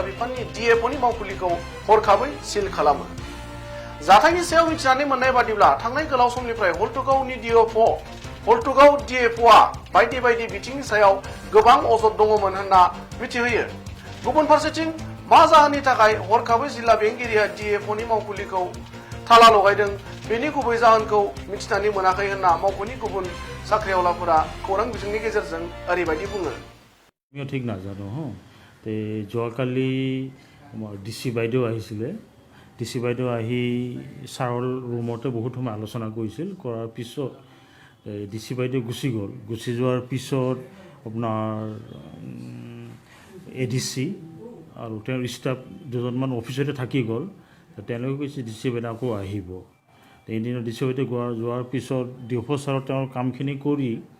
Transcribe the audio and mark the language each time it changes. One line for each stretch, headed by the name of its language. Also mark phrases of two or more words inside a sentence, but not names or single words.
Bodo: बिफाननि डिएफअनि मावखुलिखौ हरखाबै सिल्ड खालामो जाथायनि सायाव मिथिनानै मोननाय बादिब्ला थांनाय गोलाव समनिफ्राय हलथुगाव डिएफअआ बायदि बायदि बिथिंनि सायाव गोबां अजद दङमोन होनना मिथिहोयो गुबुन फारसेथिं मा जाहोननि थाखाय हरखाबै जिल्ला बेंगिरिया डिएफअनि मावखुलिखौ थाला लगायदों बेनि गुबै जाहोनखौ मिथिनानै मोनाखै होनना मावख'नि गुबुन साख्रिआवलाफोरा खौरां बिजोंनि गेजेरजों ओरैबायदि बुङो
Assamese: আমিও ঠিক নাজানো তে যোৱাকালি আমাৰ ডিচি বাইদেউ আহিছিলে ডিচি বাইদেউ আহি ছাৰৰ ৰুমতে বহুত সময় আলোচনা কৰিছিল কৰাৰ পিছত ডিচি বাইদেউ গুচি গ'ল গুচি যোৱাৰ পিছত আপোনাৰ এডিচি আৰু তেওঁৰ ষ্টাফ দুজনমান অফিচতে থাকি গ'ল তেওঁলোকে কৈছে ডিচি বাইদেউ আকৌ আহিব এদিনত ডিচি বাইদেউ যোৱাৰ পিছত ডিঅ'ফ ছাৰৰ তেওঁৰ কামখিনি কৰি